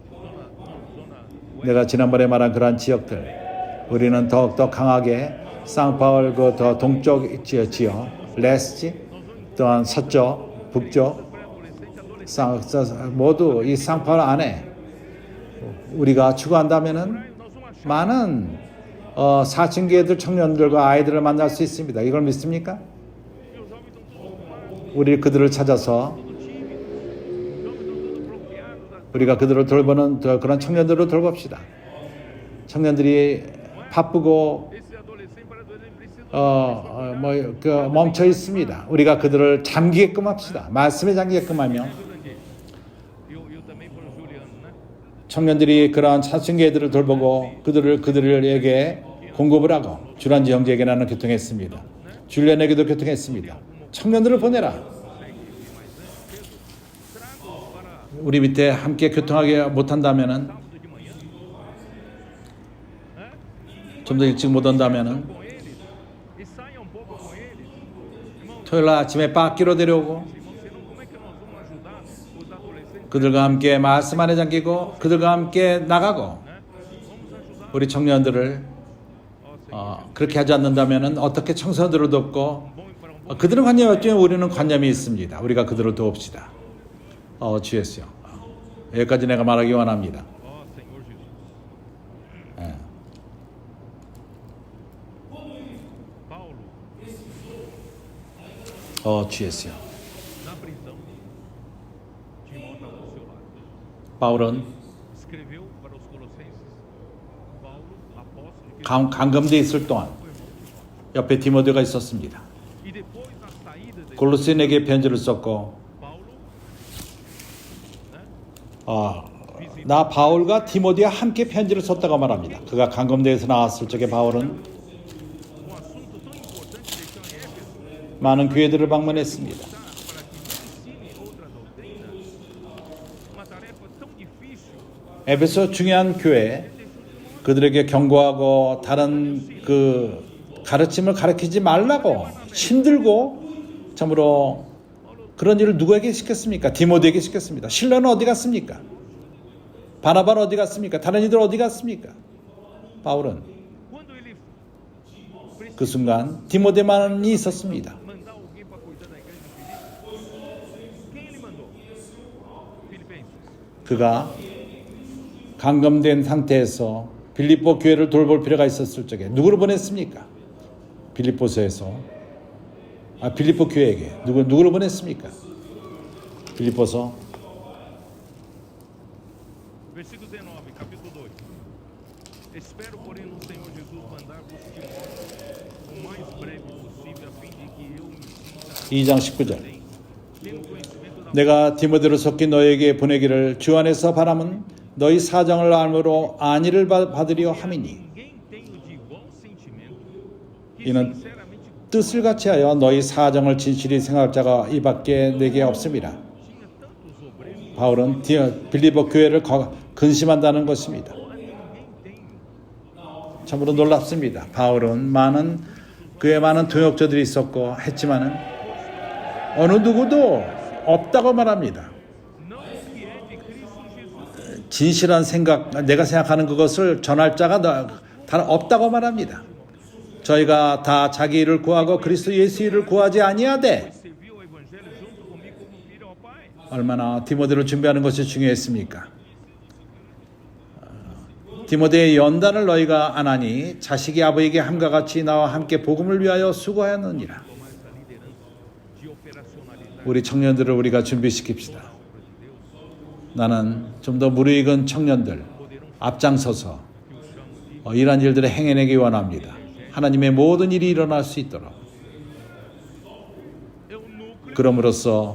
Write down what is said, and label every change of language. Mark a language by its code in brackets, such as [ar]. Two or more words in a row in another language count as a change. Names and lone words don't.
[ko] 내가 지난번에 말한 그러한 지역들 우리는 더욱더 강하게 상파울 그 더 동쪽 지역 레스지 또한 서쪽 북쪽 모두 이 상파울 안에 우리가 추구한다면은 많은 사춘기애들 청년들과 아이들을 만날 수 있습니다. 이걸 믿습니까? 우리 그들을 찾아서 우리가 그들을 돌보는 그런 청년들을 돌봅시다. 청년들이 바쁘고 [pt] esse adolescente precisa [ko] 멈춰 있습니다. 우리가 그들을 잠기게끔 합시다. 말씀에 잠기게끔 하며 [pt] eu também por Juliano, né? [ko] 청년들이 그러한 사춘기 애들을 돌보고 그들에게 공급을 하고 주란지 형제에게 나는 교통했습니다. 줄리안에게도 교통했습니다. 청년들을 보내라. 우리 밑에 함께 교통하게 못한다면은 [pt] Sábado de manhã, [ko] 좀 더 일찍 못 온다면은 [pt] com eles e saia um pouco com eles. Irmão, [ko] 토요일 날 아침에 빡기로 데려오고 [pt] irmão, senão como é que nós vamos ajudar os adolescentes? [ko] 그들과 함께 말씀 안에 잠기고 그들과 함께 나가고 [pt] Né? Vamos ajudar. [ko] 우리 청년들을 그렇게 하지 않는다면은 어떻게 청소년들을 돕고 [pt] Bom e para um bom. [ko] 그들은 관념이었지만 우리는 관념이 있습니다. 우리가 그들을 도웁시다. 주였어요. 여기까지 내가 말하기 원합니다. [pt] Ó Senhor Jesus. [ko] 예. Paulo, 주였어요. [pt] na prisão, Timóteo ao seu lado. [ko] 바울은 [pt] Escreveu para os Colossenses. Paulo, apóstolo de [ko] 감금돼 있을 동안 옆에 디모데가 있었습니다. [pt] E depois na saída de [ko] 골로새인에게 편지를 썼고 Paulo, 나 바울과 디모데와 함께 편지를 썼다고 말합니다. 그가 감금돼서 나왔을 적에 바울은 [pt] um assunto tão importante deixou em Éfeso, [ko] 많은 교회들을 방문했습니다. [pt] para que ensine outra doutrina, uma tarefa tão difícil. [ko] 에베소 중요한 교회 그들에게 경고하고 다른 그 가르침을 가르치지 말라고 힘들고 참으로 그런 일을 누구에게 시켰습니까? 디모데에게 시켰습니다. 실로는 어디 갔습니까? 바나바는 어디 갔습니까? 다른 이들 어디 갔습니까? 바울은 [pt] Quando ele [ko] 그 순간 디모데만이 있었습니다. [pt] mandar alguém para cuidar da igreja de Filipe, quem ele mandou? Filipenses. [ko] 그가 감금된 상태에서 빌립보 교회를 돌볼 필요가 있었을 적에 누구를 보냈습니까? 빌립보서에서 빌립보 교회에게 누구를 보냈습니까? 빌립보서 [pt] Versículo 19, capítulo 2. Espero, porém, no Senhor Jesus mandar-vos Timóteo o mais breve possível, a fim de que eu me sinta [ko] 2장 19절 [pt] tendo conhecimento da [ko] 내가 디모데를 속히 너에게 보내기를 주 안에서 바람은 너희 사정을 알므로 안위를 받으려 함이니 [pt] ninguém tem o de igual sentimento que [ko] 이는 [pt] sinceramente [ko] 뜻을 같이 하여 너희 사정을 진실히 생각할 자가 이밖에 내게 없습니다. [pt] tinha tantos obreiros, [ko] 바울은 빌립보 교회를 근심한다는 것입니다. [pt] ninguém tem [ko] 참으로 놀랍습니다. 바울은 그에 많은 동역자들이 있었고 했지만은 어느 누구도 없다고 말합니다. [pt] não o que é de Cristo Jesus. [ko] 진실한 생각, 내가 생각하는 그것을 전할 자가 다 없다고 말합니다. 저희가 다 자기 일을 구하고 그리스도 예수 일을 구하지 아니하되 [pt] Serviu ao Evangelho junto comigo como filho ao Pai. [ko] 얼마나 디모데를 준비하는 것이 중요했습니까? 디모데의 연단을 너희가 안 하니 자식이 아버지에게 함과 같이 나와 함께 복음을 위하여 수고하였느니라. [pt] Tomar essa liderança de operacionalidade [ko] 우리 청년들을 우리가 준비시킵시다. 나는 좀 더 무르익은 청년들 앞장서서 [pt] que eu chamo de [ko] 이러한 일들을 행해내기 원합니다. 하나님의 모든 일이 일어날 수 있도록. [pt] é o núcleo [ko] 그럼으로써